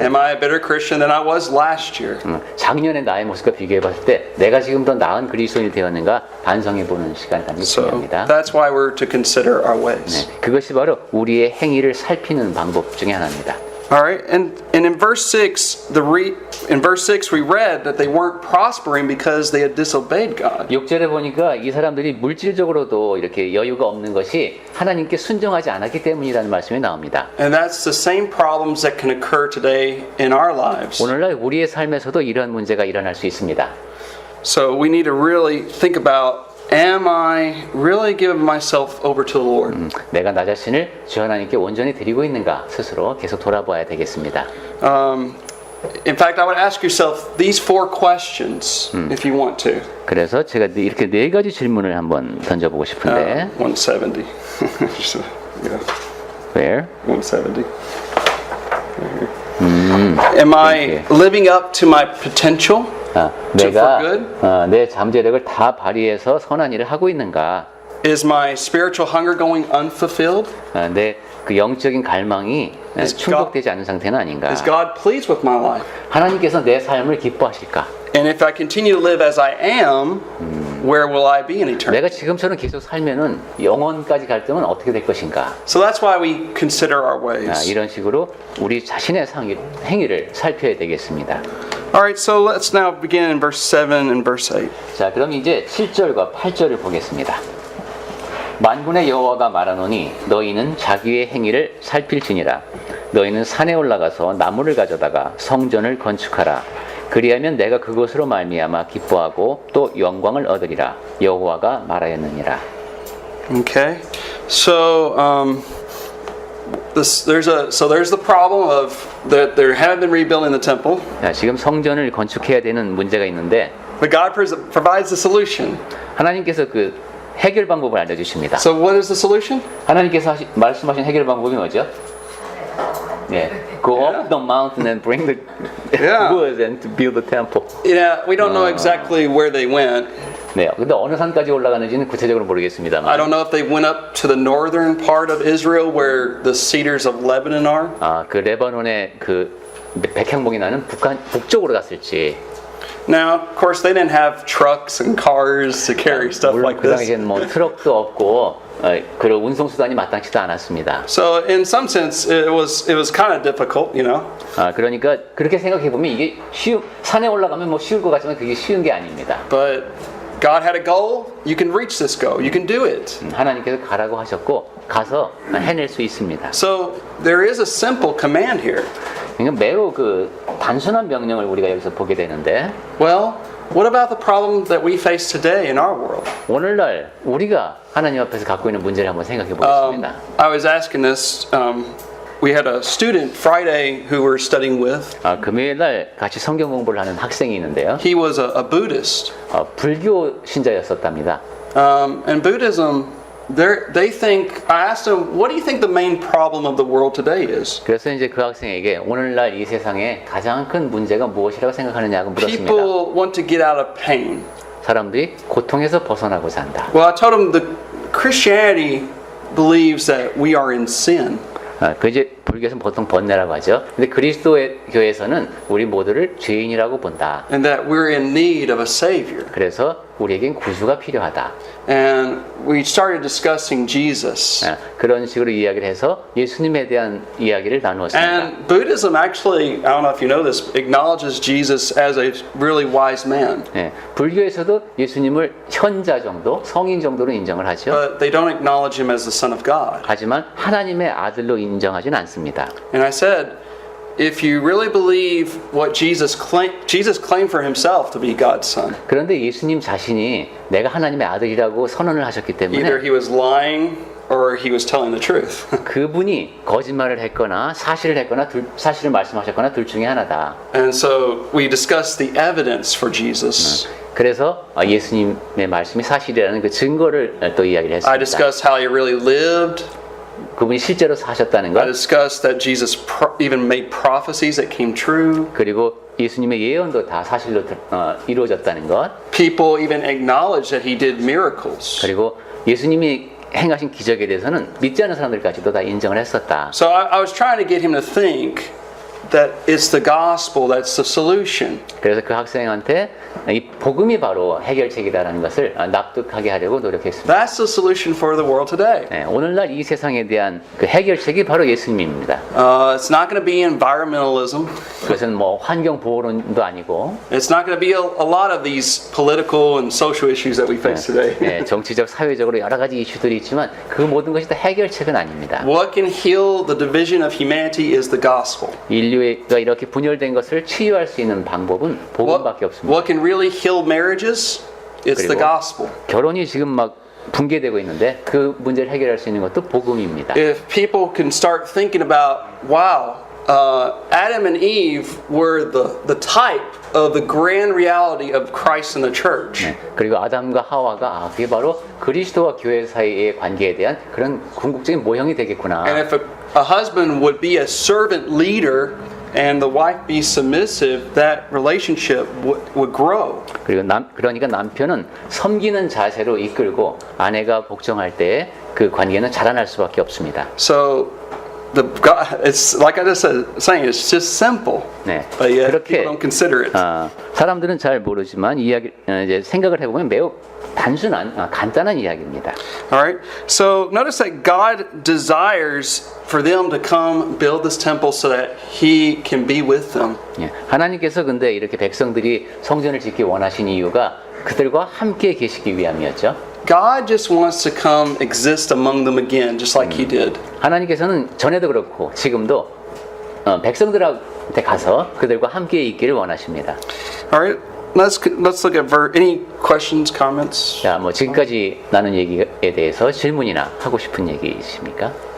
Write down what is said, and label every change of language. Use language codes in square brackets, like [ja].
[en] Am [ko] 된다. [en] I a better Christian than I was last year? [ko] 작년의 나의 모습과 비교해봤을 때 내가 지금 더 나은 그리스도인이 되었는가 반성해보는 시간이 가장 [en] So [ko] 중요합니다. [en] that's why we're to consider our ways. [ko] 네, 그것이 바로 우리의 행위를 살피는 방법 중에 하나입니다. [en] All right, and in verse 6, we read that they weren't prospering because they had disobeyed God. [ko] 6절에 보니까 이 사람들이 물질적으로도 이렇게 여유가 없는 것이 하나님께 순종하지 않았기 때문이라는 말씀이 나옵니다. [en] And that's the same problems that can occur today in our lives. [ko] 오늘날 우리의 삶에서도 이러한 문제가 일어날 수 있습니다. [en] So we need to really think about, am I really giving myself over to the Lord? [ko] 내가 나 자신을 주 하나님께 온전히 드리고 있는가 스스로 계속 돌아봐야 되겠습니다. [en] In fact, I would ask yourself these 4 questions if you want to. [ko] 그래서 제가 이렇게 4가지 질문을 한번 던져보고 싶은데 [en] 170. Yeah, Where? 170. Am I living up to my potential? [ko] 내가 [en] for good? [ko] 내 잠재력을 다 발휘해서 선한 일을 하고 있는가? [en] Is my spiritual hunger going unfulfilled? [ko] 내 그 영적인 갈망이 충족되지 않은 상태는 아닌가? [en] Is God pleased with my life? [ko] 하나님께서 내 삶을 기뻐하실까? [en] And if I continue to live as I am, where will I be in eternity? [ko] 내가 지금처럼 계속 살면은 영원까지 갈 때는 어떻게 될 것인가? [en] So that's why we consider our ways. [ko] 이런 식으로 우리 자신의 행위를 살펴야 되겠습니다. [en] All right, so let's now begin in verse 7 and verse 8. [ko] 자, 그럼 이제 7절과 8절을 보겠습니다. 만군의 여호와가 말하노니 너희는 자기의 행위를 살필지니라. 너희는 산에 올라가서 나무를 가져다가 성전을 건축하라. 그리하면 내가 그것으로 말미암아 기뻐하고 또 영광을 얻으리라. 여호와가 말하였느니라. [en] Okay, so there's the problem of that they haven't been rebuilding the temple, [ko] 자, 지금 성전을 건축해야 되는 문제가 있는데 [en] but God provides the solution. [ko] 하나님께서 그 해결 방법을 알려주십니다. [en] So what is the solution? [ko] 하나님께서 말씀하신 해결 방법이 뭐죠? [en] 예, go up the mountain and bring the Yeah. woods and to build the temple. Yeah, we don't know exactly where they went. [ko] 네, 근데 어느 산까지 올라가는지는 구체적으로 모르겠습니다만. [en] I don't know if they went up to the northern part of Israel where the cedars of Lebanon are. [ko] 그 레바논의 그 백향목이 나는 북쪽으로 갔을지. [en] Now, of course, they didn't have trucks and cars to carry stuff [ko] 물론 [en] like [ko] 그 [en] this. [ko] 당시에는 뭐 트럭도 없고 그런 운송 수단이 마땅치도 않았습니다. [en] So, in some sense, it was kind of difficult, you know. [ko] 그러니까 그렇게 생각해 보면 이게 산에 올라가면 뭐 쉬울 것 같지만 그게 쉬운 게 아닙니다. [en] But God had a goal. You can reach this goal. You can do it. [ko] 하나님께서 가라고 하셨고 가서 해낼 수 있습니다. [en] So there is a simple command here. [ko] 그러니까 매우 그 단순한 명령을 우리가 여기서 보게 되는데 [en] Well, what about the problem that we face today in our world? [ko] 오늘날 우리가 하나님 앞에서 갖고 있는 문제를 한번 생각해 보겠습니다. [en] I was asking this. We had a student Friday who we're studying with. [ko] 금요일 날 같이 성경 공부를 하는 학생이 있는데요. [en] He was a Buddhist. [ko] 불교 신자였었답니다. [en] And Buddhism, they think. I asked him, "What do you think the main problem of the world today is?" [ko] 그래서 이제 그 학생에게 오늘날 이 세상에 가장 큰 문제가 무엇이라고 생각하느냐고 물었습니다. [en] People want to get out of pain. [ko] 사람들이 고통에서 벗어나고자 한다. [en] Well, I told him the Christianity believes that we are in sin. [ko] 그 이제 불교에서는 보통 번뇌라고 하죠. 근데 그리스도의 교회에서는 우리 모두를 죄인이라고 본다. [en] And that we're in need of a savior. [ko] 그래서 우리에겐 구주가 필요하다. [en] And we started discussing Jesus. [ko] 그런 식으로 이야기를 해서 예수님에 대한 이야기를 나누었습니다. [en] And Buddhism actually, I don't know if you know this, acknowledges Jesus as a really wise man. [ko] 불교에서도 예수님을 현자 정도, 성인 정도로 인정을 하죠. [en] But they don't acknowledge him as the Son of God. [ko] 하지만 하나님의 아들로 인정하지는 않습니다. [en] And I said, if you really believe what Jesus claimed for himself to be God's son. [ko] 그런데 예수님 자신이 내가 하나님의 아들이라고 선언을 하셨기 [en] Either [ko] 때문에 [en] he was lying or he was telling the truth. [ko] 그분이 거짓말을 했거나 사실을 했거나 사실을 말씀하셨거나 둘 중에 하나다. [en] And so we discussed the evidence for Jesus. [ko] 그래서 예수님의 말씀이 사실이라는 그 증거를 또 이야기를 [en] I [ko] 했습니다. [en] discussed how he really lived. [ko] 그분이 실제로 사셨다는 [en] I [ko] 것, [en] discussed that Jesus even made prophecies that came true. [ko] 그리고 예수님의 예언도 다 사실로 이루어졌다는 것, [en] People even acknowledged that he did miracles. [ko] 그리고 예수님이 행하신 기적에 대해서는 믿지 않는 사람들까지도 다 인정을 했었다. [en] So I was trying to get him to think that it's the gospel that's the solution. [ko] 그래서 그 학생한테 이 복음이 바로 해결책이다라는 것을 납득하게 하려고 노력했습니다. [en] That's the solution for the world today. [ko] 오늘날 이 세상에 대한 그 해결책이 바로 예수님입니다. [en] It's not going to be environmentalism. [ko] 그것은 뭐 환경 보호론도 아니고, [en] It's not going to be a lot of these political and social issues that we face today. [ko] 정치적, 사회적으로 여러 가지 이슈들이 있지만 그 모든 것이 다 해결책은 아닙니다. [en] What can heal the division of humanity is the gospel. [ko] 인류가 이렇게 분열된 것을 치유할 수 있는 방법은 복음밖에 없습니다. [en] What can really heal marriages? It's the [ko] 그리고 [en] gospel. [ko] 결혼이 지금 막 붕괴되고 있는데 그 문제를 해결할 수 있는 것도 복음입니다. [en] If people can start thinking about, wow, Adam and Eve were the type of the grand reality of Christ and the church. [ko] 네, 그리고 아담과 하와가 그게 바로 그리스도와 교회 사이의 관계에 대한 그런 궁극적인 모형이 되겠구나. [en] And if a husband would be a servant leader and the wife be submissive, that relationship would grow. [ko] 그리고 그러니까 남편은 섬기는 자세로 이끌고 아내가 복종할 때 그 관계는 자라날 수밖에 없습니다. [en] So it's like I just said, saying it's just simple. [ko] 네, [en] But yet [ko] 그렇게 [en] people don't consider it. [ko] 사람들은 잘 모르지만 이제 생각을 해보면 매우 단순한 간단한 이야기입니다. [en] All right. So notice that God desires for them to come build this temple so that He can be with them. [ko] 예, 하나님께서 근데 이렇게 백성들이 성전을 짓기 원하신 이유가 그들과 함께 계시기 위함이었죠. [en] God just wants to come exist among them again, just like He did. [ko] 하나님께서는 전에도 그렇고 지금도 백성들한테 가서 그들과 함께 있기를 원하십니다. [en] All right. Let's look at any questions, comments. [ko] 자, 뭐 지금까지 나눈 얘기에 대해서 질문이나 하고 싶은 얘기 있으십니까?